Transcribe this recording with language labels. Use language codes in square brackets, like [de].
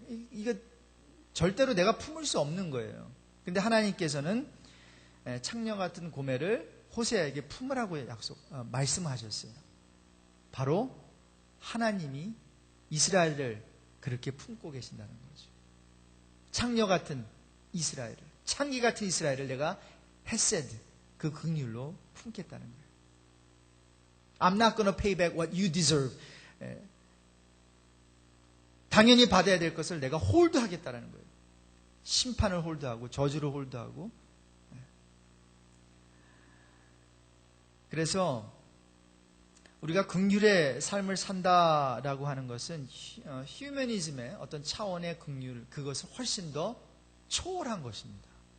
[ko] 이거 절대로 내가 품을 수 없는 거예요. 근데 하나님께서는 창녀 같은 고매를 호세아에게 품으라고 말씀하셨어요. 바로 하나님이 이스라엘을 그렇게 품고 계신다는 거죠. 창녀 같은 이스라엘을, 창기 같은 이스라엘을 내가 헤세드, 그 긍휼로 품겠다는 거예요. [en] I'm not gonna pay back what you deserve. [ko] 당연히 받아야 될 것을 내가 홀드하겠다는 거예요. 심판을 홀드하고 저주를 홀드하고. 그래서 우리가 긍휼의 삶을 산다라고 하는 것은 휴머니즘의 어떤 차원의 긍휼, 그것을 훨씬 더 초월한 것입니다.